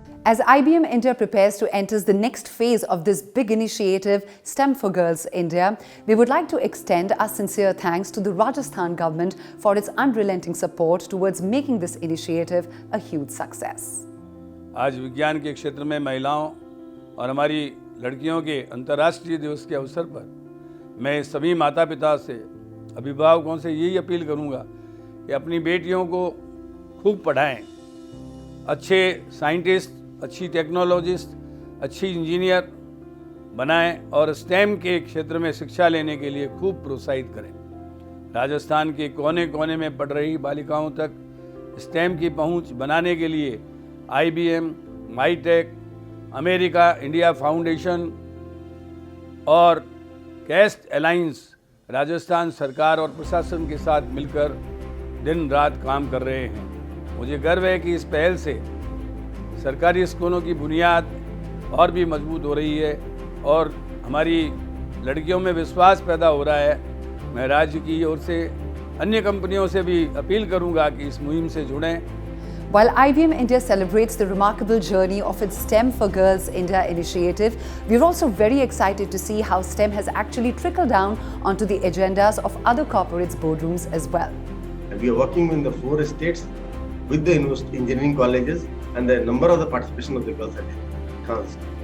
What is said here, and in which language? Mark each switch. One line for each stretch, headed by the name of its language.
English: As IBM India prepares to enter the next phase of this big initiative, STEM for Girls India, we would like to extend our sincere thanks to the Rajasthan government for its unrelenting support towards making this initiative a huge success.
Hindi: आज विज्ञान के क्षेत्र में महिलाओं और हमारी लड़कियों के अंतर्राष्ट्रीय दिवस के अवसर पर मैं सभी माता पिता से, अभिभावकों से यही अपील करूंगा कि अपनी बेटियों को खूब पढ़ाएं, अच्छे साइंटिस्ट, अच्छी टेक्नोलॉजिस्ट, अच्छी इंजीनियर बनाएं और स्टेम के क्षेत्र में शिक्षा लेने के लिए खूब प्रोत्साहित करें। राजस्थान के कोने कोने में पढ़ रही बालिकाओं तक स्टेम की पहुंच बनाने के लिए IBM, माईटेक, अमेरिका इंडिया फाउंडेशन और कैस्ट अलायंस राजस्थान सरकार और प्रशासन के साथ मिलकर दिन रात काम कर रहे हैं। मुझे गर्व है कि इस पहल से सरकारी स्कूलों की बुनियाद और भी मजबूत हो रही है और हमारी लड़कियों में विश्वास पैदा हो रहा है। मैं राज्य की ओर से अन्य कंपनियों से भी अपील करूंगा कि इस मुहिम से जुड़ें।
English: While IBM India celebrates the remarkable journey of its STEM for Girls India initiative, we are also very excited to see how STEM has actually trickled down onto the agendas of other corporates' boardrooms as well. We are working in the 4 states with the engineering colleges, and the number of the participation of the girls are enhanced.